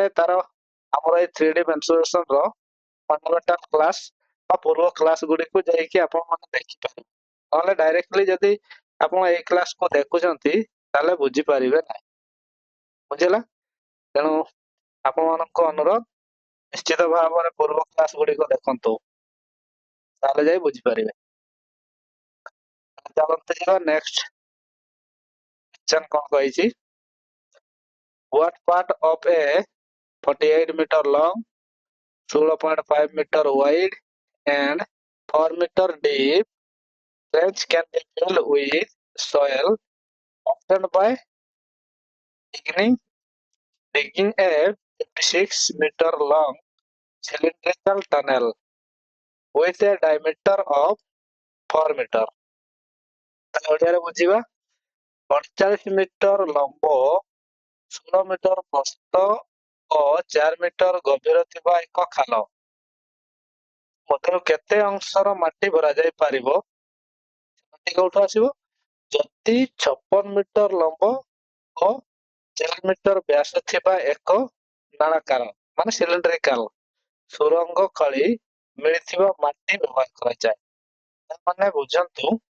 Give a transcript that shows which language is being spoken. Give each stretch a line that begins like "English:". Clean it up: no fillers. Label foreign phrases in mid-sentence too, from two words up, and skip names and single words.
Odia: ତାର ଆମର ଏଇ 3D ମେନ୍ସୁରେସନ ର
English: fundamental class
Odia: ବା ପୂର୍ବ କ୍ଲାସ ଗୁଡିକୁ ଯାଇକି ଆପଣ ମାନେ ଦେଖିପାରିବେ ନହେଲେ ଡାଇରେକ୍ଟଲି ଯଦି ଆପଣ ଏଇ କ୍ଲାସକୁ ଦେଖୁଛନ୍ତି ତାହେଲେ ବୁଝିପାରିବେ ନାହିଁ ବୁଝିଲା ତେଣୁ ଆପଣମାନଙ୍କୁ ଅନୁରୋଧ ନିଶ୍ଚିତ ଭାବରେ ପୂର୍ବ କ୍ଲାସ ଗୁଡିକ ଦେଖନ୍ତୁ ତାହେଲେ ଯାଇ ବୁଝିପାରିବେ ଚାଲନ୍ତୁ ଯିବା
English: next question
Odia: କଣ କହିଛି
English: what part of a 48 meter long 16.5 meter wide and 4 meter deep trench can be filled with soil obtained by digging, digging a 56-meter long cylindrical tunnel with a diameter of 4 meter.
Odia: ଓଡ଼ିଆରେ ବୁଝିବା 48 ମିଟର ଲମ୍ବ 16 ମିଟର ପ୍ରସ୍ଥ ଓ 4 ମିଟର ଗଭୀର ଥିବା ଏକ ଖାଲ ମଧ୍ୟରୁ କେତେ ଅଂଶର ମାଟି ଭରାଯାଇ ପାରିବ ମାଟି କୋଉଠୁ ଆସିବ ଯଦି 56 ମିଟର ଲମ୍ବ ଓ 4 ମିଟର ବ୍ୟାସ ଥିବା ଏକ ନଳାକାର ମାନେ ସିଲିଣ୍ଡ୍ରିକାଲ ସୁରଙ୍ଗ ଖୋଳି ମିଳିଥିବା ମାଟି ବ୍ୟବହାର କରାଯାଏ ମାନେ ବୁଝନ୍ତୁ